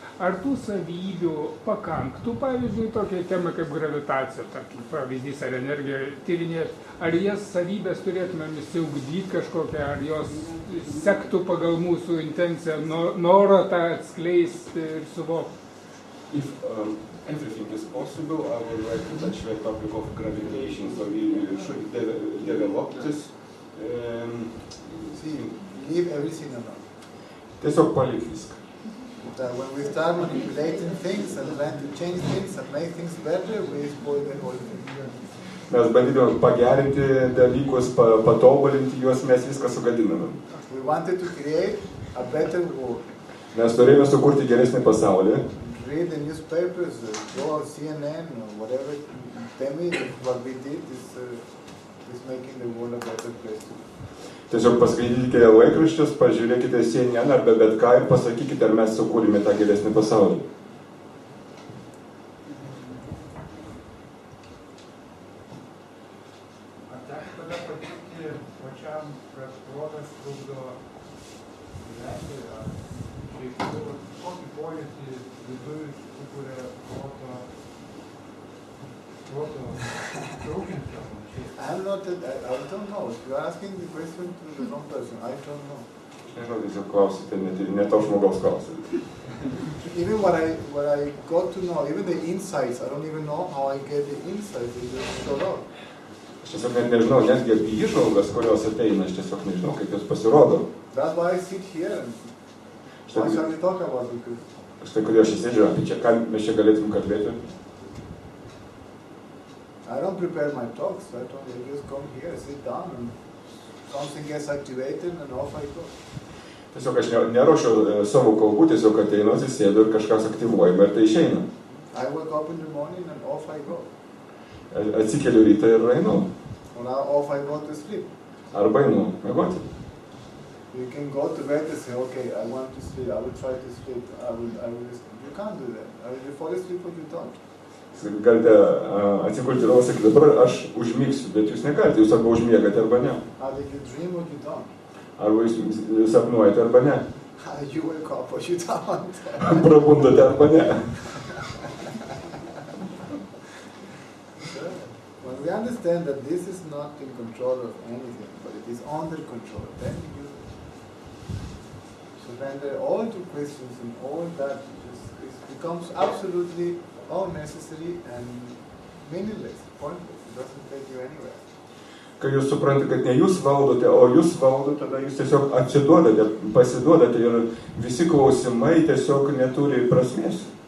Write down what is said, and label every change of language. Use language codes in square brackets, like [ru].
[lt] Ar tų savybių pakanktų, pavyzdžiui, tokiai temai kaip gravitacija, tarkim, pavyzdys ar energija tyrinėti, ar jas savybės turėtumėm įsiugdyti kažkokią, ar jos sektų pagal mūsų intenciją, norą tą atskleisti ir suvokti? [en] If everything is possible, I would like to touch the topic of gravitation, so we should develop this. See, leave everything alone. [lt] Tiesiog palik viską. [en] When we start manipulating things and trying to change things and make things better, we spoil the whole thing. [lt] Mes bandydami pagerinti dalykus, patobulinti juos, mes viską sugadiname. [en] We wanted to create a better world. [lt] Mes norėjome sukurti geresnį pasaulį. [en] Read the newspapers, go on CNN or whatever. Tell me if what we did is making the world a better place. [lt] Tiesiog paskaitykite laikraščius, pažiūrėkite CNN arba bet ką ir pasakykite, ar mes sukūrėme tą geresnį pasaulį. Ar teko tada patirti pačiam, kad protas trukdo gyventi, ar šiaip kokį pojūtį viduje sukuria proto traukiančio? [en] I don't know. If you are asking the question to the wrong person, I don't know. [lt] Nežinau, tiesiog klausite, ne to žmogaus klausite. [en] Even what I got to know, even the insights, I don't even know how I get the insights. They just show up. [lt] Aš tiesiog net nežinau, netgi apie įžvalgas, kurios ateina, aš tiesiog nežinau, kaip jos pasirodo. [en] That's why I sit here and what shall we talk about? [lt] Štai kodėl aš įsėdžiu, apie čia, ką mes čia galėtum kalbėti. [en] I don't prepare my talks, I just come here, sit down, and something gets activated, and off I go. [lt] Tiesiog aš neruošiu savo kalbų, tiesiog ateinu, atsisėdu ir kažkas aktyvuojama ir tai išeina. [en] I wake up in the morning and off I go. [lt] Atsikeliu rytą ir einu. [en] Or off I go to sleep. [lt] Arba einu miegoti. [en] You can go to bed and say, okay, I want to sleep, I will try to sleep, I will sleep. You can't do that. Either you fall asleep or you don't. [lt] Galite atsigulti ir sakyti, dabar aš užmigsiu, bet jūs negalite, jūs arba užmiegate arba ne. [en] Either you dream or you don't. [lt] Arba jūs sapnuojate arba ne. [en] You wake up or you don't. [lt] Prabundate arba ne. [en] When we understand that this is not in control of anything, but it is under control, then you surrender all to questions and all that it becomes absolutely unnecessary and meaningless, pointless. It doesn't take you anywhere. [lt] Kai jūs suprantate, kad ne jūs valdote, o jūs valdote, tada jūs tiesiog atsiduodate, pasiduodate ir visi klausimai tiesiog neturi prasmės.